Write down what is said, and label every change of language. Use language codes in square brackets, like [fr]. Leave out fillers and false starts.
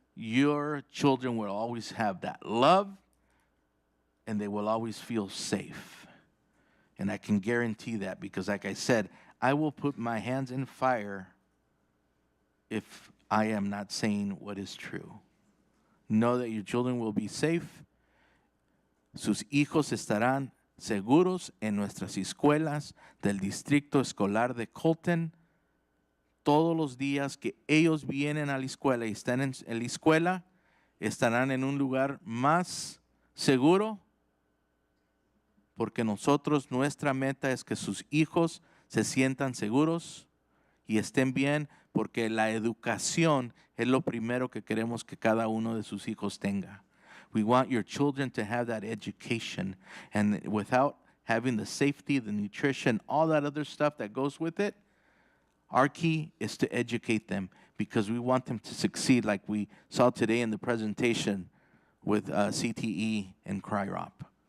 [en] Your children will always have that love, and they will always feel safe. And I can guarantee that because, like I said, I will put my hands in fire if I am not saying what is true. Know that your children will be safe. [es] Sus hijos estarán seguros en nuestras escuelas del Distrito Escolar de Colton. Todos los días que ellos vienen a la escuela y están en la escuela, estarán en un lugar más seguro, porque nuestra meta es que sus hijos se sientan seguros y estén bien, porque la educación es lo primero que queremos que cada uno de sus hijos tenga. [en] We want your children to have that education, and without having the safety, the nutrition, all that other stuff that goes with it, our key is to educate them because we want them to succeed, like we saw today in the presentation with CTE and CRIROP.